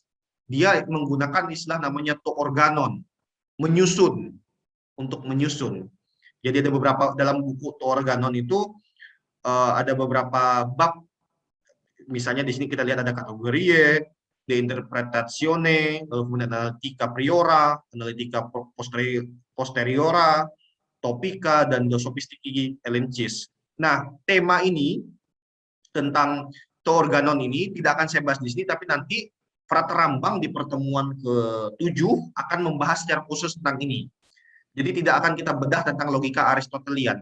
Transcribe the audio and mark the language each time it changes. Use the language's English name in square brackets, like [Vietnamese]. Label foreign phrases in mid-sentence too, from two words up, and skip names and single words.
[Indonesian] Dia menggunakan istilah namanya [Greek] τὸ ὄργανον, [Indonesian] menyusun, untuk menyusun. Jadi ada beberapa dalam buku [Greek] τὸ ὄργανον [Indonesian] itu ada beberapa bab. [Latin] Misalnya di sini kita lihat ada kategorie, de interpretazione, [Indonesian] lalu kemudian [Latin] analitica priora, analitica posteriora, topika, dan sophistici elenchis. [Indonesian] Nah, tema ini tentang [Greek] τὸ ὄργανον [Indonesian] ini tidak akan saya bahas di sini, tapi nanti Frater Rambang di pertemuan ke-7 akan membahas secara khusus tentang ini. Jadi tidak akan kita bedah tentang logika Aristotelian.